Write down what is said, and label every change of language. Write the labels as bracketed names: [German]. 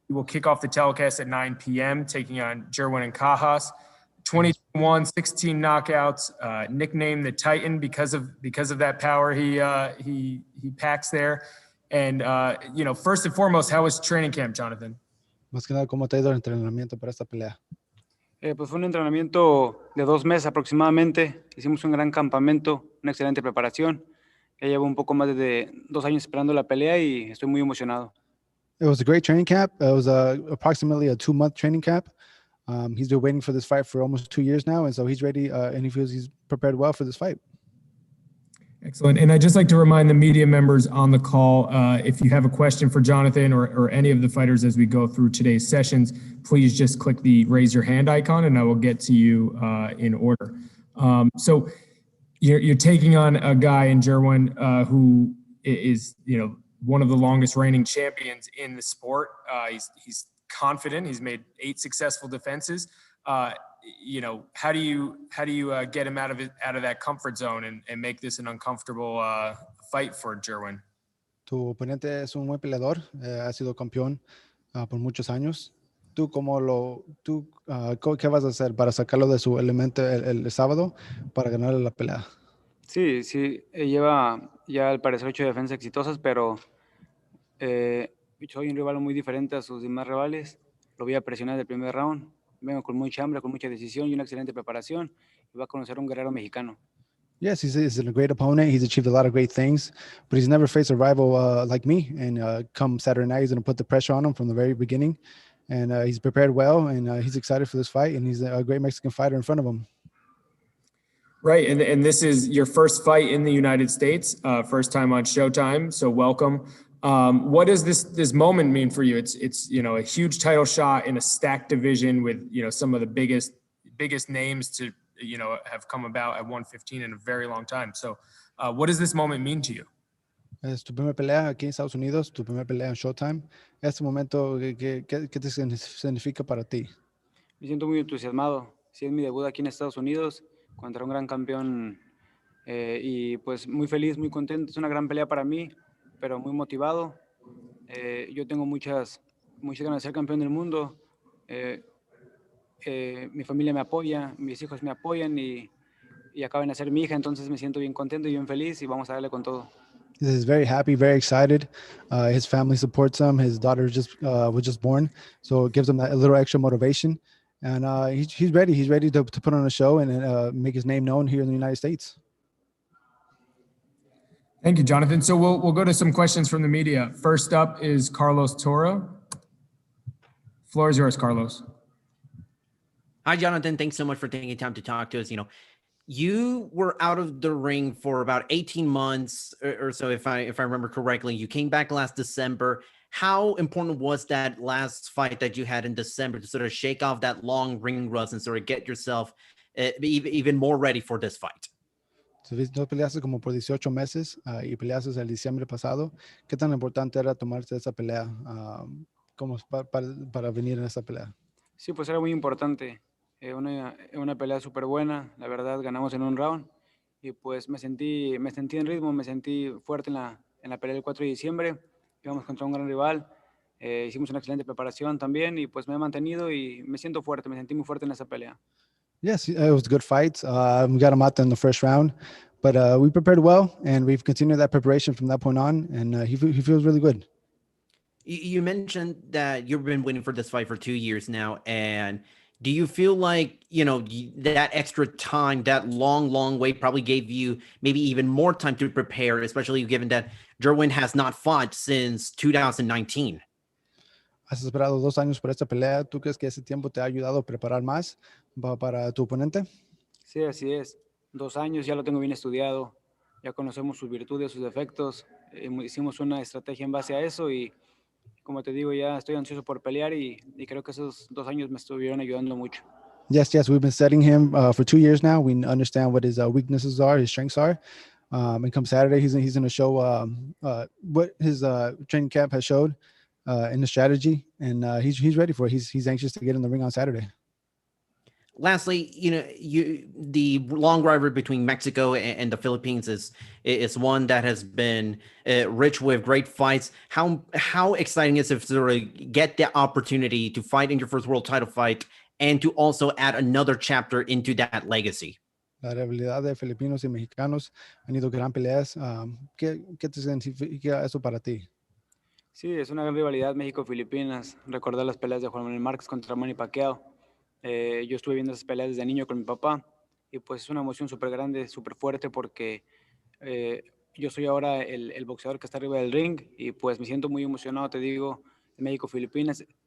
[English] He will kick off the telecast at 9 p.m., taking on Jerwin and Cajas. 21, 16 knockouts, nicknamed the Titan because of that power he packs there. And, first and foremost, how was training camp, Jonathan? [Spanish] Más que nada, ¿cómo te ha ido el entrenamiento para esta pelea? Pues fue un entrenamiento de 2 meses aproximadamente. Hicimos un gran campamento, una excelente preparación. Ya llevo un poco más de 2 años esperando la pelea y estoy muy emocionado. [English] It was a great training camp. It was approximately a 2-month training camp. He's been waiting for this fight for almost 2 years now, and so he's ready, and he feels he's prepared well for this fight. Excellent. And I'd just like to remind the media members on the call, if you have a question for Jonathan or any of the fighters as we go through today's sessions, please just click the raise your hand icon and I will get to you in order. So you're taking on a guy in Jerwin who is, one of the longest reigning champions in the sport. He's confident. He's made 8 successful defenses. How do you get him out of that comfort zone and make this an uncomfortable fight for Jerwin? [Spanish] Tu oponente es un buen peleador, ha sido campeón por muchos años. ¿Tú qué vas a hacer para sacarlo de su elemento el sábado para ganarle la pelea? Sí, sí, lleva ya al parecer 8 defensas exitosas, pero soy un rival muy diferente a sus demás rivales. Lo voy a presionar del primer round. Vengo con mucha hambre, con mucha decisión y una excelente preparación. Y va a conocer a un guerrero mexicano. [English] Yes, he's a great opponent. He's achieved a lot of great things, but he's never faced a rival like me. And come Saturday night, he's going to put the pressure on him from the very beginning. And he's prepared well, and he's excited for this fight. And he's a great Mexican fighter in front of him. Right, and this is your first fight in the United States, first time on Showtime. So welcome. What does this moment mean for you? It's a huge title shot in a stacked division with some of the biggest names to have come about at 115 in a very long time. So what does this moment mean to you? [Spanish] Es tu primera pelea aquí en Estados Unidos, tu primera pelea en Showtime. Este momento, ¿qué te significa para ti? Me siento muy entusiasmado. Sí, es mi debut aquí en Estados Unidos contra un gran campeón y pues muy feliz, muy contento. Es una gran pelea para mí, pero muy motivado. Yo tengo muchas ganas de ser campeón del mundo. Mi familia me apoya, mis hijos me apoyan y acaban de nacer mi hija, entonces me siento bien contento y bien feliz y vamos a darle con todo. [English] He's very happy, very excited. His family supports him. His daughter was just born, so it gives him a little extra motivation. And he's ready. He's ready to put on a show and make his name known here in the United States. Thank you, Jonathan. So we'll go to some questions from the media. First up is Carlos Toro. Floor is yours, Carlos. Hi, Jonathan. Thanks so much for taking time to talk to us. You were out of the ring for about 18 months or so, if I remember correctly. You came back last December. How important was that last fight that you had in December to sort of shake off that long ring rust and sort of get yourself even more ready for this fight? [Spanish] No peleaste como por 18 meses y peleaste el diciembre pasado. ¿Qué tan importante era tomarse esa pelea como para venir en esa pelea? Sí, pues era muy importante. Una pelea súper buena. La verdad, ganamos en un round. Y pues me sentí en ritmo, me sentí fuerte en la pelea del 4 de diciembre. Íbamos contra un gran rival. Hicimos una excelente preparación también y pues me he mantenido y me siento fuerte, me sentí muy fuerte en esa pelea. [English] Yes, it was a good fight. We got him out there in the first round, but we prepared well, and we've continued that preparation from that point on, and he feels really good. You mentioned that you've been waiting for this fight for 2 years now, and do you feel like, that extra time, that long wait probably gave you maybe even more time to prepare, especially given that Jerwin has not fought since 2019? [Spanish] Has esperado 2 años por esta pelea. ¿Tú crees que ese tiempo te ha ayudado a preparar más para tu oponente? Sí, así es. 2 años, ya lo tengo bien estudiado. Ya conocemos sus virtudes, sus defectos. Hicimos una estrategia en base a eso y, como te digo, ya estoy ansioso por pelear y creo que esos 2 años me estuvieron ayudando mucho. [English] Yes, we've been studying him for 2 years now. We understand what his weaknesses are, his strengths are. And come Saturday, he's going to show what his training camp has showed in the strategy, and he's ready for it. He's anxious to get in the ring on Saturday. Lastly, the long rivalry between Mexico and the Philippines is one that has been rich with great fights. How exciting is it to sort of get the opportunity to fight in your first world title fight and to also add another chapter into that legacy? [Spanish] La rivalidad de filipinos y mexicanos han ido gran peleas. ¿Qué te significa eso para ti? Sí, es una gran rivalidad México-Filipinas. Recordar las peleas de Juan Manuel Márquez contra Manny Pacquiao. Yo estuve viendo esas peleas desde niño con mi papá y pues es una emoción súper grande, súper fuerte porque yo soy ahora el boxeador que está arriba del ring y pues me siento muy emocionado, te digo, de México-Filipinas.